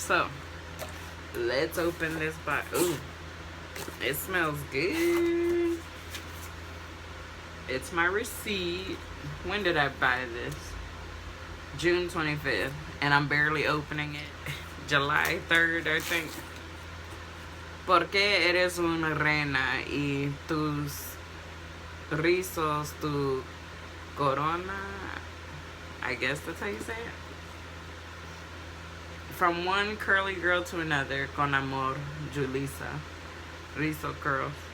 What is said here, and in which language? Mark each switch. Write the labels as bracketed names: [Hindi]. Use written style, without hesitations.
[English] So, let's open this box. Ooh, it smells good. It's my receipt. When did I buy this? June 25th. And I'm barely opening it. July 3rd, I think. [Spanish] ¿Por qué eres una reina y tus rizos, tu corona? [English] I guess that's how you say it. From one curly girl to another, [Spanish] con amor, [English] Julissa. Rizos curls.